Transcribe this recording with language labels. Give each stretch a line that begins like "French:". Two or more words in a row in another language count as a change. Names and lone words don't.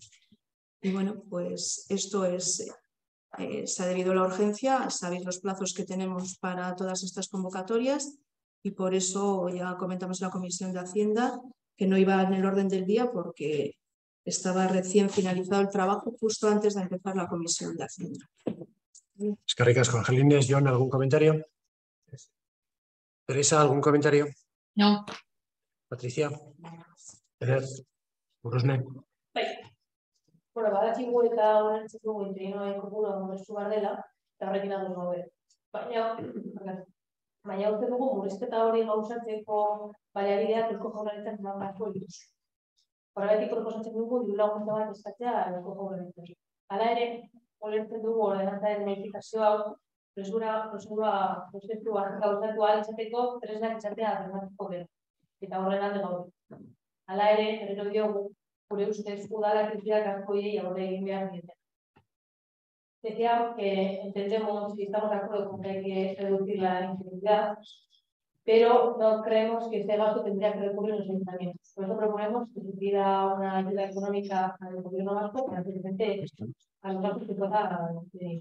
Spanish: Y bueno, pues esto es, se ha debido a la urgencia, sabéis los plazos que tenemos para todas estas convocatorias, y por eso ya comentamos en la Comisión de Hacienda que no iba en el orden del día porque estaba recién finalizado el trabajo justo antes de empezar la Comisión de Hacienda. Es que ricas con Angelines. John, ¿algún comentario? Teresa, ¿algún comentario? No. Patricia. Eder. Urusne.
Basque: Bueno, badakigu eta onartzeko interinoen kopurua murriztu behar dela, eta horrekin ados gaude. Baina uste dugu murrizketa hori gauzatzeko baliabideak Eusko Jaurlaritzak eman beharko ditu. Horregatik proposatzen dugu diru laguntza bat eskatzea Eusko Jaurlaritzari. Hala ere, ulertzen dugu ordenantzaren modifikazio hau prozedura gauzatu ahal izateko tresnak izatea bermatuko dela. Eta horren alde gaude. Hala ere, berriro diogu, gure ustez udalak krisiak askoiei aurre egin behar diete.
Spanish: Decía que entendemos y estamos de acuerdo con que hay que reducir la incivilidad, pero no creemos que este gasto tendría que recurrir a los ayuntamientos. Por eso proponemos que se pida una ayuda económica al gobierno vasco para precisamente a los gastos que pueda tener.